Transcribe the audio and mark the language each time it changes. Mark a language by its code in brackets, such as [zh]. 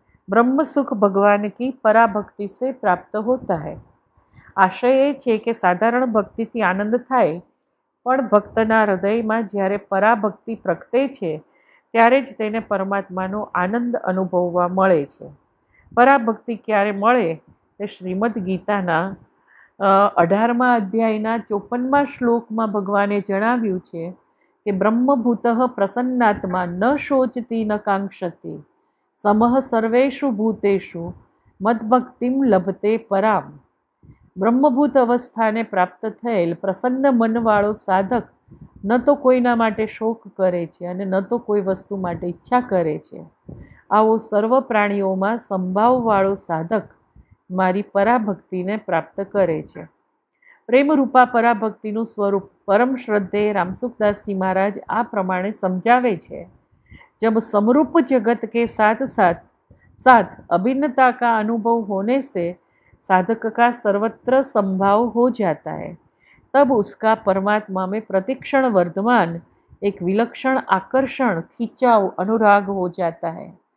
[hi] ब्रह्म सुख भगवान की पराभक्ति से प्राप्त होता है। [gu] आशय એ છે કે સાધારણ ભક્તિથી આનંદ થાય, પણ ભક્તના હૃદયમાં જ્યારે પરાભક્તિ પ્રગટે છે ત્યારે જ તેને પરમાત્માનો આનંદ અનુભવવા મળે છે। પરાભક્તિ ક્યારે મળે તે શ્રીમદ્ ગીતાના 18મા અધ્યાયના 54મા શ્લોકમાં ભગવાને જણાવ્યું છે કે બ્રહ્મભૂત પ્રસન્નાત્મા ન શોચતી ન કાંક્ષતી, સમઃ સર્વેષુ ભૂતેષુ મદ્ભક્તિમ લભતે પરામ। બ્રહ્મભૂત અવસ્થાને પ્રાપ્ત થયેલ પ્રસન્ન મનવાળો સાધક ન તો કોઈના માટે શોક કરે છે અને ન તો કોઈ વસ્તુ માટે ઈચ્છા કરે છે. આવો સર્વ પ્રાણીઓમાં સંભાવવાળો સાધક મારી પરાભક્તિને પ્રાપ્ત કરે છે. પ્રેમરૂપા પરાભક્તિનું સ્વરૂપ પરમ શ્રદ્ધેય रामसुखदास जी महाराज आ प्रमाणे समझावे छे। [hi] जब समरूप जगत के साथ साथ साथ अभिन्नता का अनुभव होने से साधक का सर्वत्र संभाव हो जाता है, तब उसका परमात्मा में प्रतिक्षण वर्धमान एक विलक्षण आकर्षण, खिंचाव, अनुराग हो जाता है।